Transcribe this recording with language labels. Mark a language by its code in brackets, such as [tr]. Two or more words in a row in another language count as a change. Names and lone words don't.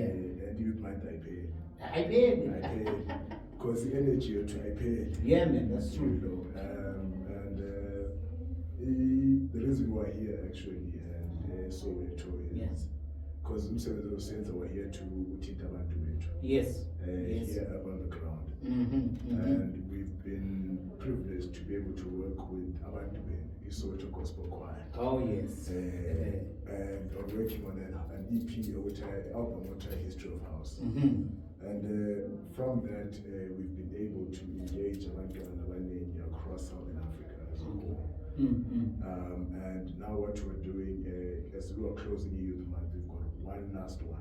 [en] And youth man I paid. I paid. Because the energy I paid. Yeah, man, that's true. The reason why here actually and Soweto is because we're here to teach [zu] abantu bethu. [en] Yes. Here on the ground. And we've been privileged to be able to work with [zu] abantu bethu, [en] Soweto Gospel Choir. Oh yes. And I'm working on an EP, which album, which is History of House. And from that, we've been able to engage abantu across Southern Africa as well. And now what we're doing, as we are closing the youth month, we've got one last one.